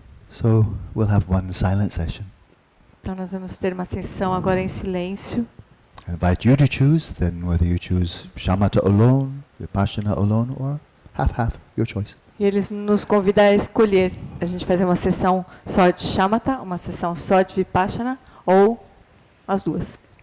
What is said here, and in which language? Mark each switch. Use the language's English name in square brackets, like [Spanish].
[English] So we'll have one silent session. [Portuguese] Então nós vamos ter uma sessão agora em silêncio. [English] I invite you to choose, then whether you choose shamatha alone, vipassana alone, or half-half, your choice. [Portuguese] E eles nos convidam a escolher, a gente fazer uma sessão só de shamatha, uma sessão só de vipassana, ou as duas.